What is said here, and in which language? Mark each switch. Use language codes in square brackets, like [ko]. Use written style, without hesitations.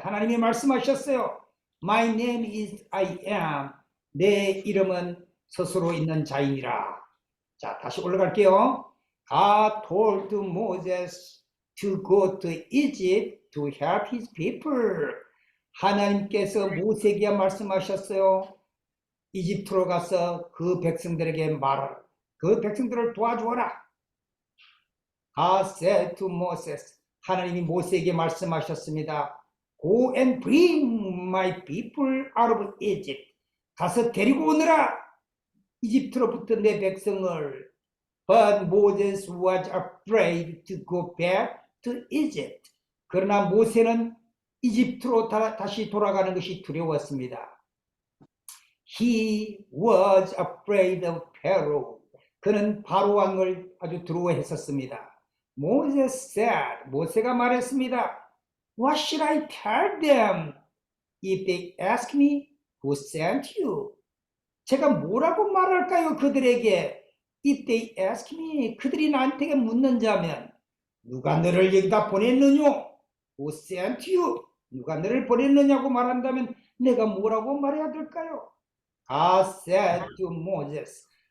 [ko] 하나님이 말씀하셨어요. [en] My name is I am. [ko] 내 이름은 스스로 있는 자이니라. 자, 다시 올라갈게요. [en] God told Moses to go to Egypt to help his people. [ko] 하나님께서 모세에게 말씀하셨어요. 이집트로 가서 그 백성들에게 말하라. 그 백성들을 도와주어라. [en] God said to Moses. [ko] 하나님이 모세에게 말씀하셨습니다. [en] Go and bring my people out of Egypt. [ko] 가서 데리고 오느라. 이집트로부터 내 백성을. [en] But Moses was afraid to go back to Egypt. [ko] 그러나 모세는 이집트로 다시 돌아가는 것이 두려웠습니다. [en] He was afraid of Pharaoh. [ko] 그는 바로 왕을 아주 두려워했었습니다. [en] Moses said, [ko] 모세가 말했습니다. [en] What should I tell them if they ask me who sent you? [ko] 제가 뭐라고 말할까요? 그들에게 [en] if they ask me, [ko] 그들이 나한테 묻는 자면 누가 너를 여기다 보냈느냐? [en] Who sent you? [ko] 누가 너를 보냈느냐고 말한다면 내가 뭐라고 말해야 될까요? [en] God said to Moses.